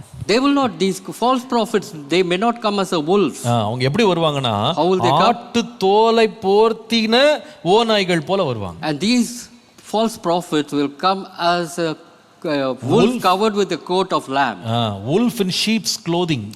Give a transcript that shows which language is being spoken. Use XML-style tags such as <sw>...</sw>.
<en>They will not, these false prophets, they may not come as a wolf.</en> <ta>அவங்க எப்படி வருவாங்கன்னா, ஆட்டு தோலை போர்த்தின ஓநாய்கள் போல வருவாங்க.</ta> <en>And these false prophets will come as a wolf covered with a coat of lamb. Wolf in sheep's clothing.</en>